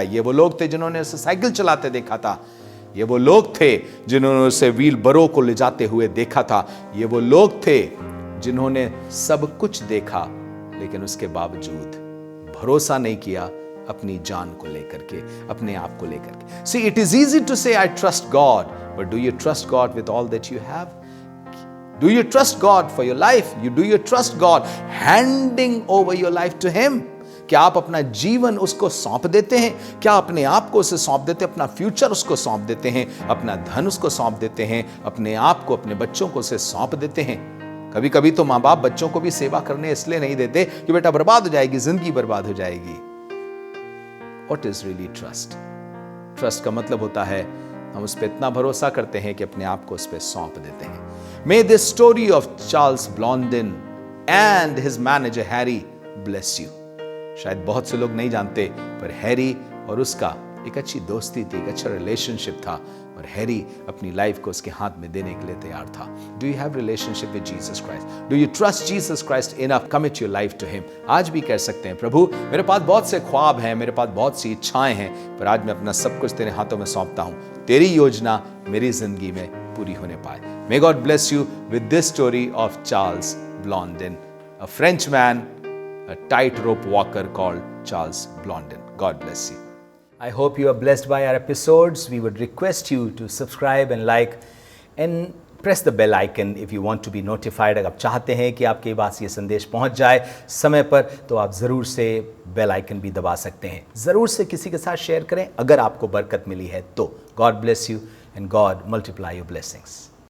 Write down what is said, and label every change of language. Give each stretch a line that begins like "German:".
Hindi: ये वो लोग थे जिन्होंने उसे साइकिल चलाते देखा था। ये वो लोग थे जिन्होंने उसे व्हील बरो को ले जाते हुए देखा था। ये वो लोग थे जिन्होंने सब कुछ देखा, लेकिन उसके बावजूद भरोसा नहीं किया अपनी जान को लेकर के, अपने आप को लेकर के।
English: See, it is easy to say I trust God, but do you trust God with all that you have? Do you trust God for your life? Do you trust God handing over your life to Him?
Hindi: क्या आप अपना जीवन उसको सौंप देते हैं? क्या अपने आप को उसे सौंप देते हैं? अपना फ्यूचर उसको सौंप देते हैं? अपना धन उसको सौंप देते हैं? अपने आप को, अपने बच्चों को उसे सौंप देते हैं? कभी कभी तो माँ बाप बच्चों को भी सेवा करने इसलिए नहीं देते कि बेटा बर्बाद हो जाएगी, जिंदगी बर्बाद हो जाएगी।
English: What is really trust?
Hindi: Trust का मतलब होता है हम उस पर इतना भरोसा करते हैं कि अपने आप को उस पर सौंप देते हैं।
English: May this story of Charles Blondin and his manager Harry bless you.
Hindi: शायद बहुत से लोग नहीं जानते, पर हैरी और उसका एक अच्छी दोस्ती थी, एक अच्छा रिलेशनशिप था, और हैरी अपनी लाइफ को उसके हाथ में देने के लिए तैयार था।
English: Do you have relationship with Jesus Christ? Do you trust Jesus Christ enough? Commit your life to him.
Hindi: आज भी कह सकते हैं, प्रभु मेरे पास बहुत से ख्वाब हैं, मेरे पास बहुत सी इच्छाएं हैं, पर आज मैं अपना सब कुछ तेरे हाथों में सौंपता हूं। तेरी योजना मेरी जिंदगी में पूरी होने पाए।
English: May God bless you with this story of Charles Blondin, a French man, a tightrope walker called Charles Blondin. God bless you. I hope you are blessed by our episodes. We would request you to subscribe and like and press the bell icon if you want to be notified.
Hindi: अगर आप चाहते हैं कि आपके पास ये संदेश पहुंच जाए समय पर, तो आप ज़रूर से बेल आइकन भी दबा सकते हैं। ज़रूर से किसी के साथ शेयर करें अगर आपको बरकत मिली है तो।
English: God bless you and God multiply your blessings.